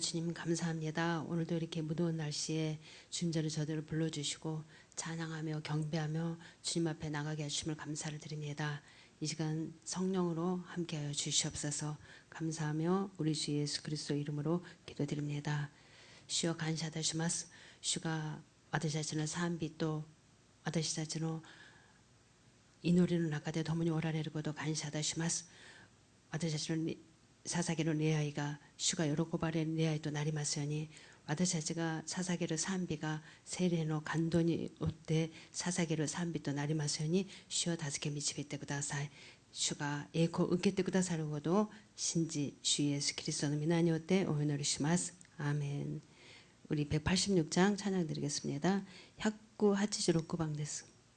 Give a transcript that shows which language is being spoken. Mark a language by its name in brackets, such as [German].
[Korean] 주님 감사합니다. 오늘도 이렇게 무더운 날씨에 주님저를 저들을 불러주시고 찬양하며 경배하며 주님 앞에 나가게 하심을 감사를 드립니다. 이 시간 성령으로 함께하여 주시옵소서. 감사하며 우리 주 예수 그리스도 이름으로 기도드립니다. 주여 감사하시마스. [Japanese] 주가私たちの賛美と私たちの祈りの中で共におられることを感謝いたします。私たちの捧げる礼拝が主が喜ばれる礼拝となりますように、私たちが捧げる賛美が聖霊の感動によって捧げる賛美となりますように、主を助け導いてください。主が栄光を受けてくださることを信じ、主イエスキリストの皆によってお祈りします。アーメン。 [Korean] 우리 186장 찬양 드리겠습니다. [Japanese] 186방です。